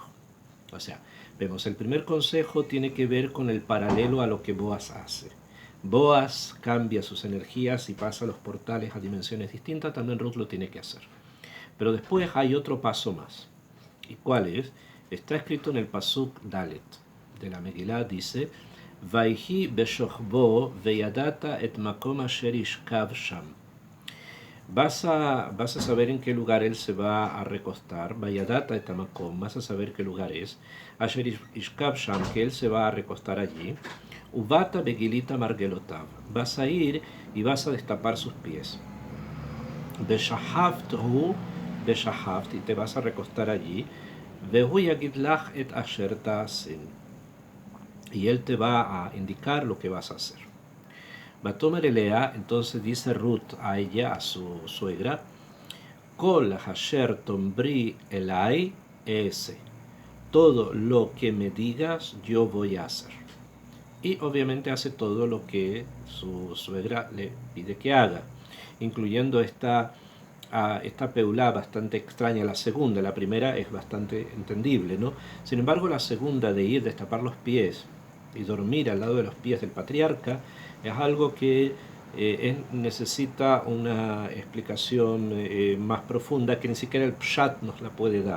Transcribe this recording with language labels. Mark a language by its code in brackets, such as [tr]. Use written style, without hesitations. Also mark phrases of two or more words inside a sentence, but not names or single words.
[es] O sea, vemos, el primer consejo tiene que ver con el paralelo a lo que Boaz hace. Boaz cambia sus energías y pasa los portales a dimensiones distintas, también Ruth lo tiene que hacer. Pero después hay otro paso más. ¿Y cuál es? Está escrito en el [he] פסוק דלת [es] de la Megilá, dice: [he] ויהי בשכבו וידעת את מקום אשר ישכב שם. [es] Vas a saber en qué lugar él se va a recostar. [he] וידעת את מקום, [es] vas a saber qué lugar es. [he] אשר ישכב שם, [es] que él se va a recostar allí. [he] ובאת וגלית מרגלותיו, [es] vas a ir y vas a destapar sus pies. [he] ושכבת הוא, [es] beshahaft, y te vas a recostar allí. [he] והוא יגיד לך את אשר תעשין, [es] y él te va a indicar lo que vas a hacer. [he] ותאמר אליה, [es] entonces dice Ruth a ella, a su suegra: [he] כל אשר תאמרי אלי אעשה, [es] todo lo que me digas yo voy a hacer. Y obviamente hace todo lo que su suegra le pide que haga, incluyendo esta peulá bastante extraña, la segunda. La primera es bastante entendible, ¿no? Sin embargo, la segunda, de ir, destapar los pies y dormir al lado de los pies del patriarca, es algo que necesita una explicación más profunda, que ni siquiera el Pshat nos la puede dar.